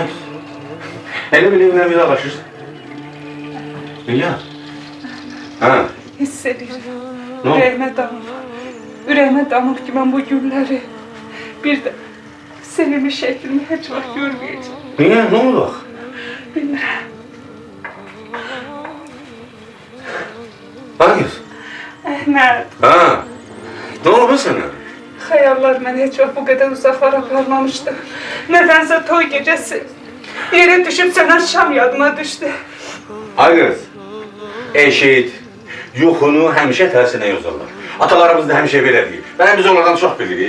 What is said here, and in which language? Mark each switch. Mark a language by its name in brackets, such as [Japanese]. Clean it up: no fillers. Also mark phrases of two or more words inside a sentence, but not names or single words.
[Turkish] Hele bile evine bir alışırsın. Nigar. Ha. [Azerbaijani] Hiss edirəm. [Turkish] Ne oldu? [Azerbaijani] Ürəyimə damır. Ürəyimə damır ki, mən bu günləri bir də sevimli şəklimi heç vaxt görməyəcəm. [Turkish] Niye? Ne oldu bak? [Azerbaijani] Bilmirəm. [Turkish] Bak kız. [Azerbaijani] Əhməd, [Turkish] Ha. Ne oldu sana? [Azerbaijani] xəyallar məni heç vaxt bu qədər uzaqlara aparmamışdı. Nədənsə toy gecəsi yerə düşüb sənə şam yadıma düşdü. [Turkish] Ay kız. Eşit. [Azerbaijani] Yuxunu həmişə tərsinə yazarlar. Atalarımız da həmişə belə deyir. Biz onlardan çox bilirik.